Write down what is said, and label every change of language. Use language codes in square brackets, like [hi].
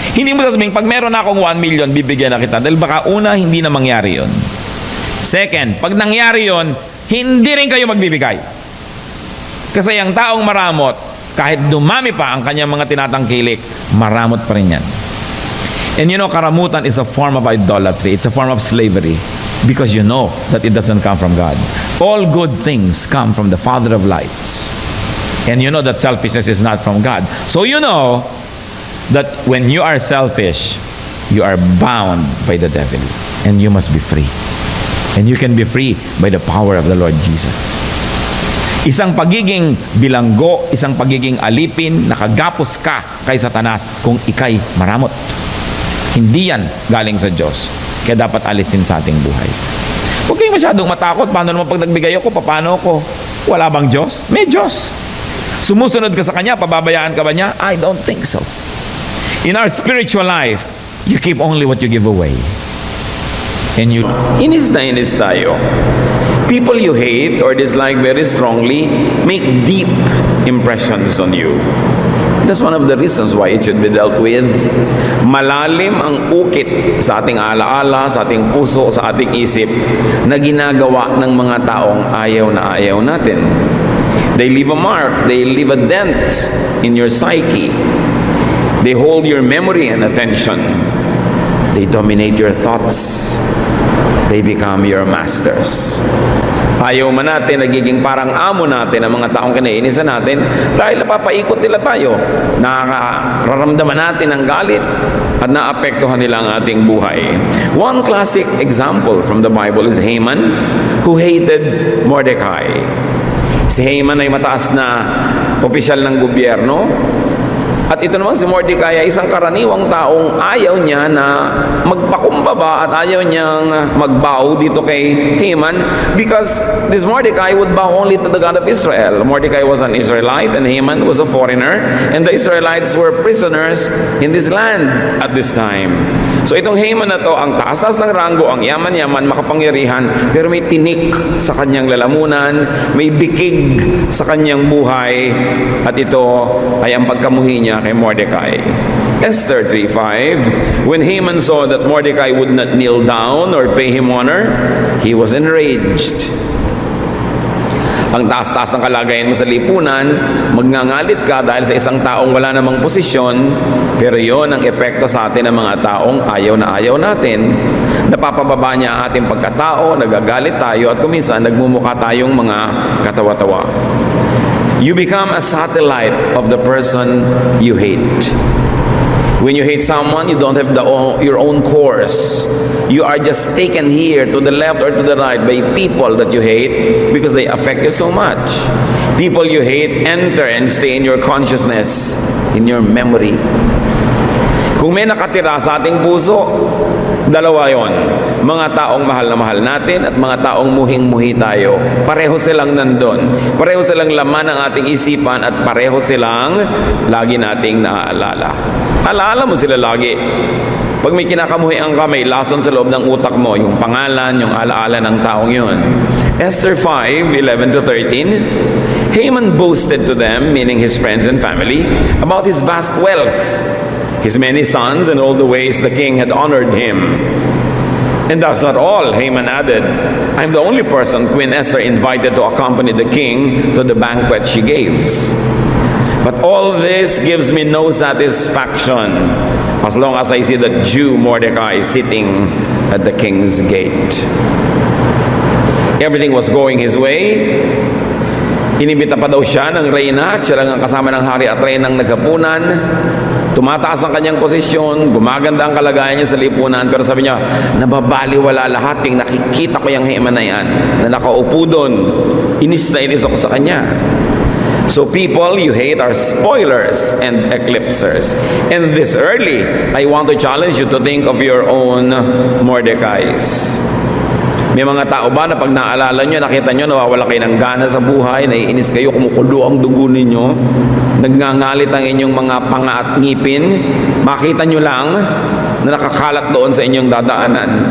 [tl] Hindi mo sasabihin, pag meron akong 1 million, bibigyan na kita. Dahil baka una, hindi na mangyari yun. Second, pag nangyari yun, hindi rin kayo magbibigay. Kasi ang taong maramot, kahit dumami pa ang kanyang mga tinatangkilik, maramot pa rin yan. [en] And you know, karamutan is a form of idolatry. It's a form of slavery. Because you know that it doesn't come from God. All good things come from the Father of lights. And you know that selfishness is not from God. So you know that when you are selfish, you are bound by the devil. And you must be free. And you can be free by the power of the Lord Jesus. [tl] Isang pagiging bilanggo, isang pagiging alipin, nakagapos ka kay Satanas kung ikay maramot. Hindi yan galing sa Diyos. Kaya dapat alisin sa ating buhay. Huwag kayong masyadong matakot. Paano naman pag nagbigay ako? Paano ako? Wala bang Diyos? May Diyos. Sumusunod ka sa Kanya? Pababayaan ka ba niya? [en] I don't think so. In our spiritual life, you keep only what you give away. And you... [tl] Inis tayo. [en] People you hate or dislike very strongly make deep impressions on you. That's one of the reasons why it should be dealt with. [tl] Malalim ang ukit sa ating alaala, sa ating puso, sa ating isip na ginagawa ng mga taong ayaw na ayaw natin. [en] They leave a mark, they leave a dent in your psyche. They hold your memory and attention. They dominate your thoughts. They become your masters. [tl] Ayaw man natin, nagiging parang amo natin ang mga taong kinaiinisan natin dahil napapaikot nila tayo. Nakararamdaman natin ang galit at naapektuhan nila ang ating buhay. [en] One classic example from the Bible is Haman, who hated Mordecai. [tl] Si Haman ay mataas na opisyal ng gobyerno. At ito naman si Mordecai ay isang karaniwang taong ayaw niya na magpakumbaba at ayaw niyang magbow dito kay Haman [en] because this Mordecai would bow only to the God of Israel. Mordecai was an Israelite and Haman was a foreigner, and the Israelites were prisoners in this land at this time. [tl] So itong Haman na to, ang taas ng ranggo, ang yaman-yaman, makapangyarihan, pero may tinik sa kanyang lalamunan, may bikig sa kanyang buhay, at ito ay ang pagkamuhi niya kay Mordecai. [en] Esther 3:5, when Haman saw that Mordecai would not kneel down or pay him honor, he was enraged. [tl] Ang taas-taas ng kalagayan mo sa lipunan, magngangalit ka dahil sa isang taong wala namang posisyon, pero yon ang epekto sa atin ng mga taong ayaw na ayaw natin. Napapababa niya ang ating pagkatao, nagagalit tayo, at kuminsan nagmumukha tayong mga katawa-tawa. [en] You become a satellite of the person you hate. When you hate someone, you don't have your own course. You are just taken here to the left or to the right by people that you hate because they affect you so much. People you hate enter and stay in your consciousness, in your memory. [tl] Kung may nakatira sa ating puso, dalawa yon. Mga taong mahal na mahal natin at mga taong muhing-muhi tayo. Pareho silang nandun. Pareho silang laman ng ating isipan at pareho silang lagi nating naaalala. Alaala mo sila lagi. Pag may kinakamuhian ka, may lason sa loob ng utak mo, yung pangalan, yung alaala ng taong yun. [en] Esther 5:11-13, Haman boasted to them, meaning his friends and family, about his vast wealth, his many sons, and all the ways the king had honored him. And that's not all, Haman added. I'm the only person Queen Esther invited to accompany the king to the banquet she gave. But all this gives me no satisfaction as long as I see the Jew Mordecai sitting at the king's gate. Everything was going his way. [tl] Inimbita pa daw siya ng reyna at siya lang ang kasama ng hari at reynang naghapunan. Tumataas ang kanyang posisyon, gumaganda ang kalagayan niya sa lipunan, pero sabi niya, nababaliwala lahat yung nakikita ko yung Haman na yan, na nakaupo doon. Inis na inis ako sa kanya. [en] So people you hate are spoilers and eclipsers. And this early, I want to challenge you to think of your own Mordecais. [tl] May mga tao ba na pag naalala nyo, nakita nyo, nawawala kayo ng gana sa buhay, naiinis kayo, kumukulo ang dugo ninyo, nagngangalit ang inyong mga panga at ngipin, makita nyo lang na nakakalat doon sa inyong dadaanan.